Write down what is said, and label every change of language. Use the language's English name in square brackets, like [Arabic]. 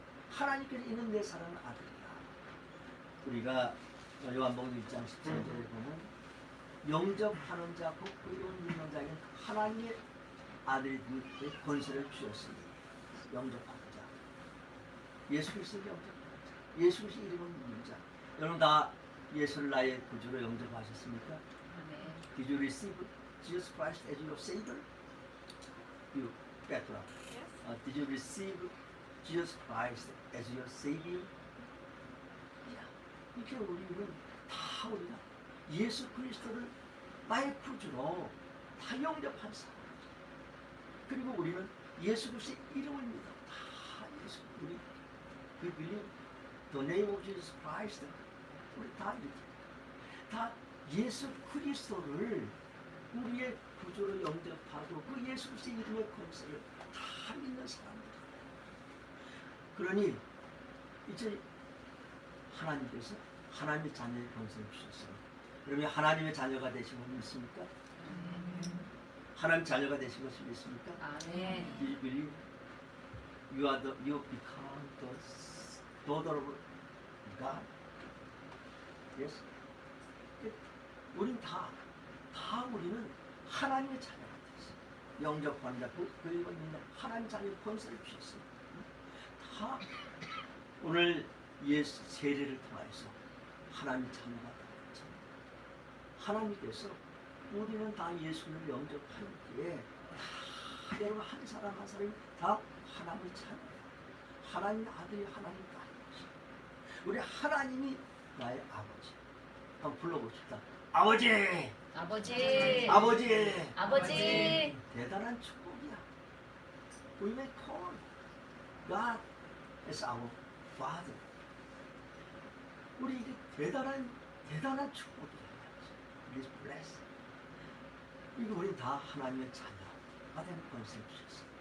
[Korean] 하나님께서 이는 내 사랑하는 아들이라. 우리가 요한복음 1장 17절에 보면 영접하는 자 곧 그리운 믿는 자에게 하나님의 아들이 될 권세를 주셨으니 영접하는 자, 예수 그리스도를 영접하는 자, 예수 그리스도 이름을 믿는 자. 여러분 다 예수를 나의 구주로 영접하셨습니까? [English] Did you receive Jesus Christ as your Savior? You, Petra. Did you receive Jesus Christ as your Savior? [Korean] 이렇게 우리는 다 우리가 예수 그리스도를 나의 구주로 다 영접한 사람. 그리고 우리는 예수 그리스도의 이름을 믿어. 다 예수 우리 [English] we believe the name of Jesus Christ. [Korean] 우리 다 이렇게 다 예수 그리스도를 우리의 구주로 영접하고 그 예수 그리스도의 이름의 권세를 다 믿는 사람들. 그러니 이제 하나님께서 하나님의 자녀의 권세를 주셨어요. 그러면 하나님의 자녀가 되신 걸 믿습니까? 하나님 자녀가 되신 것을 믿습니까? 아멘. [English] Do you believe you become the daughter of God? Yes. [Korean] 우린 다 우리는 하나님의 자녀가 됐어요. 영접하는 자, 그리고 믿는 하나님 자녀의 권세를 주셨어요. 다 오늘 예수 세례를 통해서 하나님의 자녀가 되었죠. 하나님께서 우리는 다 예수를 영접하기에 다 여러분 한 사람 한 사람이 다 하나님의 자녀예요. 하나님의 아들이 하나님 딸이죠. 우리 하나님이 나의 아버지. 한번 불러봅시다. 아버지! 아버지! 아버지! 아버지! 대단한 축복이야. [English] We may call God as our Father. [Korean] 우리 이게 대단한 축복이야. [English] It is blessed. [Korean] 이거 우리 다 하나님의 자녀가 된 권세를 주셨어.